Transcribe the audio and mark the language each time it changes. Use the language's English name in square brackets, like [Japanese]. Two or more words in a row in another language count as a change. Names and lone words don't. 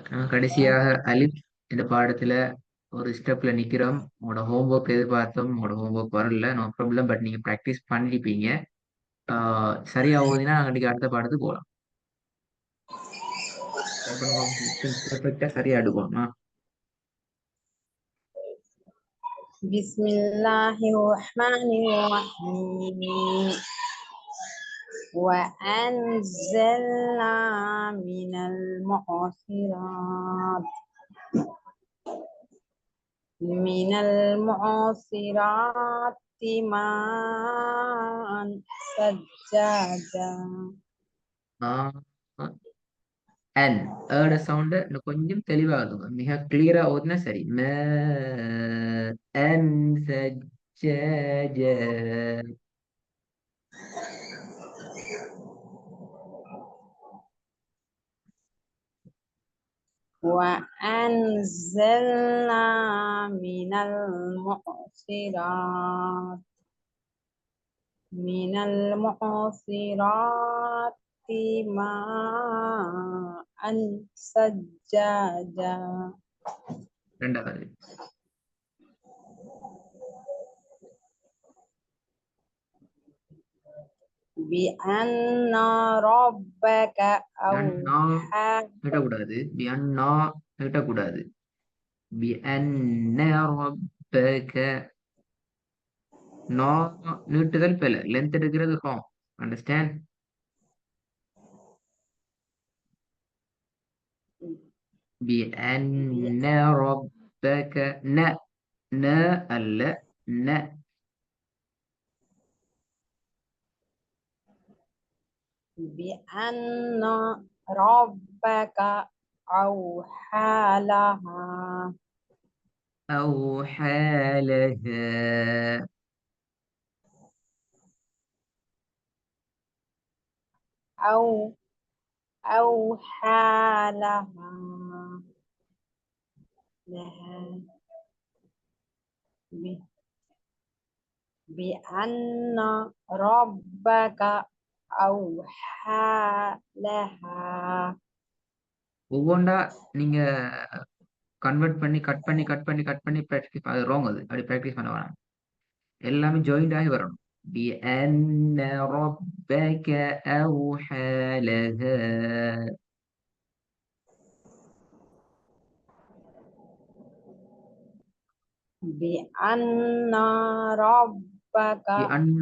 [Tamil] கடைசியாக அலிஃப் இந்த பாடத்துல ஒரு ஸ்டெப்ல நிக்கிறோம். உங்களோட ஹோம்ஒர்க் எதிர்பார்த்தோம், உங்களோட ஹோம்ஒர்க் வரல, [English] no problem. [Tamil] பட் நீங்க ப்ராக்டிஸ் பண்ணிருப்பீங்க. சரியா ஓதினா நாங்க அடுத்த பாடத்துக்கு போகலாம். பெர்ஃபெக்டா சரியா எடுக்கணுமா? [Arabic] Bismillahirrahmanirrahim. وأنزلنا من المعصرات ماء ثجاجا. [Tamil] அன் ஏட சவுண்ட் இன்னும் கொஞ்சம் தெளிவாகுங்க. மிக கிளியரா ஓதுனா சரி. அன் சஜ்ஜஜ. [Arabic] وأنزلنا من المعصرات ماء ثجاجا. [Tamil] ரெண்டாவது [Arabic] بأن ربك أوحى. [Tamil] நீட்டக்கூடாது. பியன்னா நீட்டக்கூடாது. [Arabic] بأن ربك. [Tamil] நோ நீட்டுதல் பிழை. லென்த் எடுக்கிறது ராங். அண்டர்ஸ்டாண்ட்? [Arabic] بأن ربك ن [Tamil] அல்ல ந. [Arabic] بأن ربك أوحى لها. أوحى لها. أوحى لها بأن ربك أوحى لها. [Tamil] ஒவ்வொன்றா நீங்க கன்வெர்ட் பண்ணி கட் பண்ணி ப்ராக்டிஸ். அது ராங். அது அப்படி ப்ராக்டிஸ் பண்ண வேணாம். எல்லாமே ஜாயிண்ட் ஆகி வரணும். [Arabic] بأن ربك أوحى لها. بأن ربك بأن